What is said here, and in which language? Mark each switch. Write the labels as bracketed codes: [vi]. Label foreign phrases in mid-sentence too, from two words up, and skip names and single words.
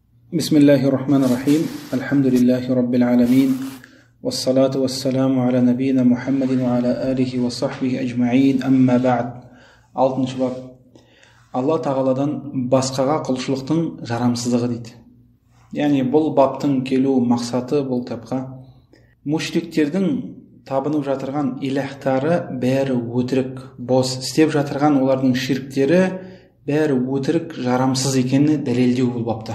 [ar] بسم الله الرحمن الرحيم. الحمد لله رب العالمين. والصلاة والسلام على نبينا محمد وعلى آله وصحبه أجمعين. أما بعد. [kk] Алтыншы бап. Алла тағаладан басқаға құлшылықтың жарамсыздығы дейді. Яғни бұл баптың келу мақсаты бұл кітапқа мушриктердің табынып жатырған илахтары бәрі өтірік, бос, істеп жатырған олардың ширктері бәрі өтірік, жарамсыз екенін дәлелдеу бұл бапта.